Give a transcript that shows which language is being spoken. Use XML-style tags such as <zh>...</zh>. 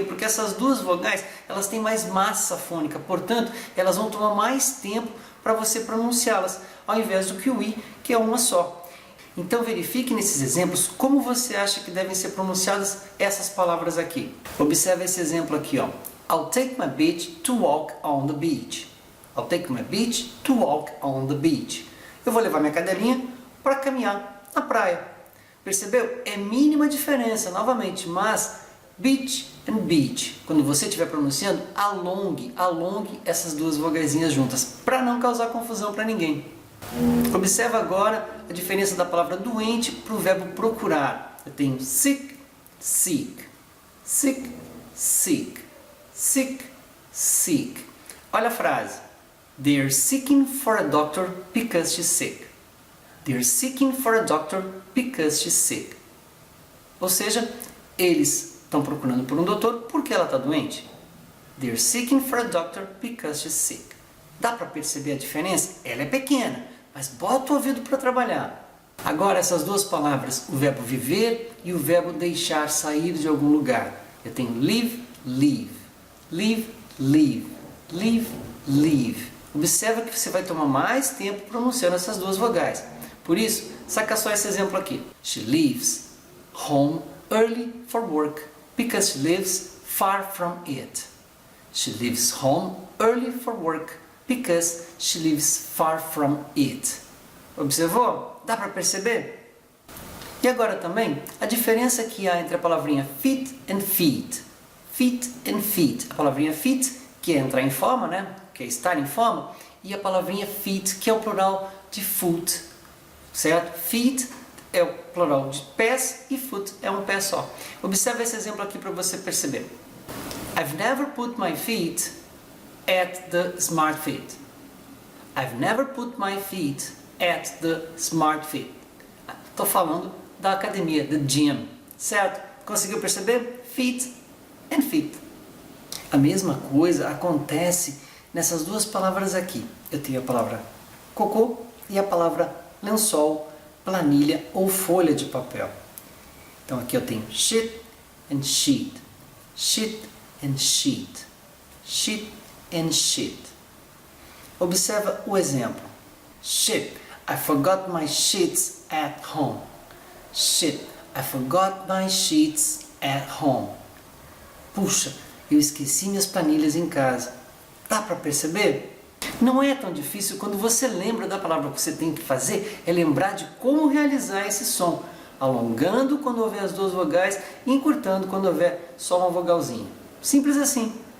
<pt>Porque essas duas vogais, elas têm mais massa fônica, portanto, elas vão tomar mais tempo para você pronunciá-las, ao invés do que o I, que é uma só. Então verifique nesses exemplos como você acha que devem ser pronunciadas essas palavras aqui. Observe esse exemplo aqui, ó.</pt> <en>I'll take my bitch to walk on the beach. I'll take my bitch to walk on the beach.</en> <pt>Eu vou levar minha cadelinha para caminhar na praia. Percebeu? É mínima diferença, novamente, mas</pt> <en>beach and beach.</en> <pt>Quando você estiver pronunciando, alongue essas duas vogaizinhas juntas, para não causar confusão para ninguém. Observa agora a diferença da palavra doente para o verbo procurar. Eu tenho sick, seek, sick, seek, sick, seek. Olha a frase.</pt> <en>They're seeking for a doctor because she's sick. They're seeking for a doctor because she's sick.</en> <pt>Ou seja, eles estão procurando por um doutor porque ela está doente.</pt> <en>They're seeking for a doctor because she's sick.</en> <pt>Dá para perceber a diferença? Ela é pequena, mas bota o ouvido para trabalhar. Agora essas duas palavras, o verbo viver e o verbo deixar, sair de algum lugar. Eu tenho live, leave, live, leave, live, leave. Observa que você vai tomar mais tempo pronunciando essas duas vogais. Por isso, saca só esse exemplo aqui.</pt> <en>She leaves home early for work because she lives far from it. She leaves home early for work because she lives far from it.</en> <pt>Observou? Dá para perceber? E agora também, a diferença que há entre a palavrinha</pt> <en>fit and feet. Fit and feet.</en> <pt>A palavrinha fit, que é entrar em forma, né? Que é estar em forma. E a palavrinha feet, que é o plural de foot. Certo? Feet é o plural de pés e foot é um pé só. Observe esse exemplo aqui para você perceber.</pt> <en>I've never put my feet at the Smart Fit. I've never put my feet at the Smart Fit.</en> <pt>Estou falando da academia,</pt> <en>the gym,</en> <pt>certo? Conseguiu perceber?</pt> <en>Feet and feet.</en> <pt>A mesma coisa acontece nessas duas palavras aqui. Eu tenho a palavra cocô e a palavra lençol, planilha ou folha de papel. Então aqui eu tenho</pt> <en>shit and sheet. Shit and sheet. Shit and sheet.</en> <pt>Observa o exemplo.</pt> <en>Shit, I forgot my sheets at home. Shit, I forgot my sheets at home.</en> <pt>Puxa, eu esqueci minhas planilhas em casa. Dá para perceber? Não é tão difícil quando você lembra da palavra. O que você tem que fazer é lembrar de como realizar esse som, alongando quando houver as duas vogais e encurtando quando houver só uma vogalzinha. Simples assim.</pt>